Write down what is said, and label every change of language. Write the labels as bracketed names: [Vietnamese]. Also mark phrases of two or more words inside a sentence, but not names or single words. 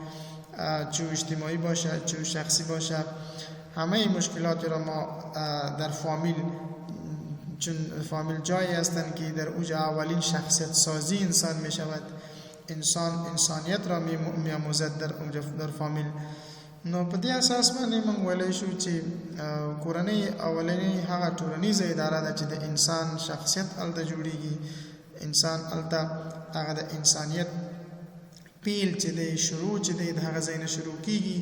[Persian] چه اجتماعی باشه چه شخصی باشه، همه این مشکلات را ما در فامیل، چون فامیل جایی هستند که در اوج اولین شخصیت سازی انسان می شود، انسانیت را می آموزد در فامیل. [Pashto] نو په دې اساس باندې موږ ویلی شو چې کورنۍ اولنۍ هغه ټولنیزه اداره ده چې د انسان شخصیت هلته جوړیږي، انسان هلته هغه د انسانیت پیل چې دی، شروع چې دی د هغه ځای نه شروع کیږي.